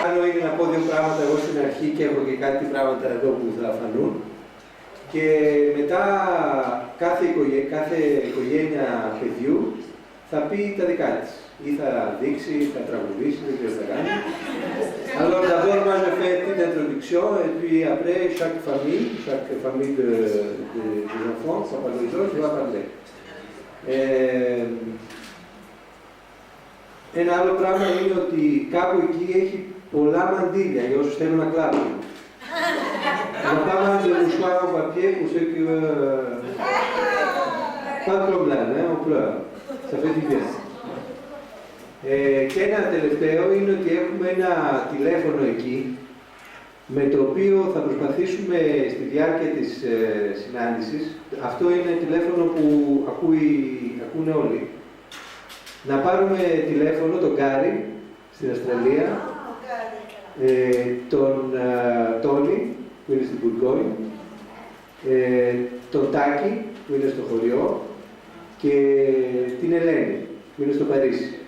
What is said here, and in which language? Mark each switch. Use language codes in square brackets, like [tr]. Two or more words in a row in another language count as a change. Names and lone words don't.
[el] είναι να πω δύο πράγματα εγώ στην αρχή και έχω και κάτι πράγματα εδώ που θα φανούν. Και μετά κάθε οικογένεια παιδιού θα πει τα δικά της. Ή θα δείξει, ή θα τραγουδήσει, δεν ξέρω τι θα κάνει. [fr] Alors d'abord, moi je fais une petite introduction et puis après, chaque famille des enfants, ça parle des autres, va parler. [el] Ένα άλλο πράγμα είναι ότι κάπου εκεί έχει πολλά μαντίλια για όσους θέλουν να κλάψουν. [fr] On a pas mal de mouchoirs en papier pour ceux qui veulent. Pas de problème, hein, on pleure. Ça fait du bien. [el] Και ένα τελευταίο είναι ότι έχουμε ένα τηλέφωνο εκεί με το οποίο θα προσπαθήσουμε στη διάρκεια της συνάντησης. Αυτό είναι τηλέφωνο που ακούνε όλοι. Να πάρουμε τηλέφωνο τον Γκάρι στην Αυστραλία, τον Τόνι που είναι στην Μπουργκόνη, τον Τάκη που είναι στο χωριό και την Ελένη που είναι στο Παρίσι.